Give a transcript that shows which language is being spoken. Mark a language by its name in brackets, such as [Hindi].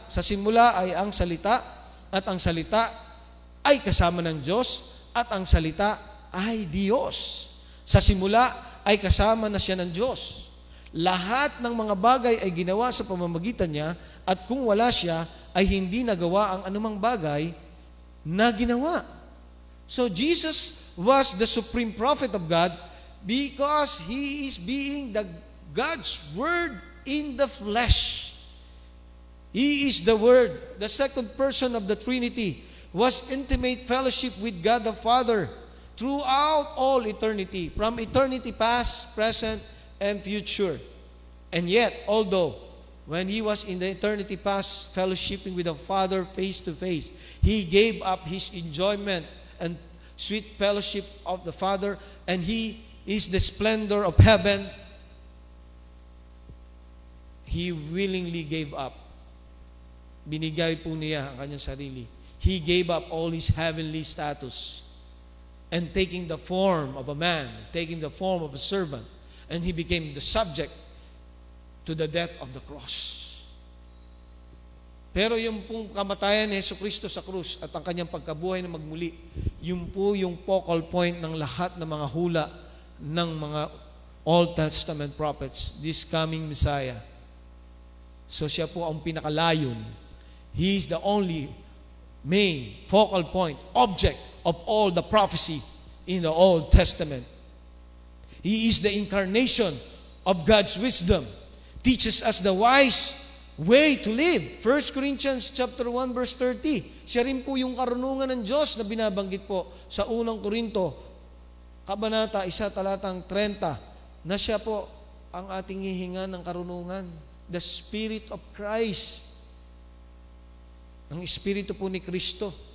[Filipino] Sa simula ay ang salita, at ang salita ay kasama ng Diyos, at ang salita ay Diyos. Sa simula ay kasama na siya ng Diyos. Lahat ng mga bagay ay ginawa sa pamamagitan niya, at kung wala siya, ay hindi nagawa ang anumang bagay na ginawa. [English] So Jesus was the supreme prophet of God because He is being the God's Word in the flesh. He is the Word. The second person of the Trinity was intimate fellowship with God the Father throughout all eternity, from eternity past, present, and future. And yet, although when He was in the eternity past fellowshipping with the Father face to face, He gave up His enjoyment and sweet fellowship of the Father, and He is the splendor of heaven. He willingly gave up. [Filipino] Binigay po niya ang kanyang sarili. [English] He gave up all His heavenly status and taking the form of a man, taking the form of a servant, and He became the subject to the death of the cross. [Filipino] Pero yung pong kamatayan ni Jesucristo sa krus at ang kanyang pagkabuhay na magmuli, yun po yung focal point ng lahat ng mga hula ng mga Old Testament prophets, [English] this coming Messiah. [Filipino] So siya po ang pinakalayon. [English] He is the only main focal point, object of all the prophecy in the Old Testament. He is the incarnation of God's wisdom. Teaches us the wise way to live. 1 Corinthians chapter 1 verse 30. [Filipino] Siya rin po yung karunungan ng Diyos na binabanggit po sa unang Korinto, Kabanata 1, talatang 30, na siya po ang ating hihinga ng karunungan. [English] The Spirit of Christ. [Filipino] Ang Espiritu po ni Kristo.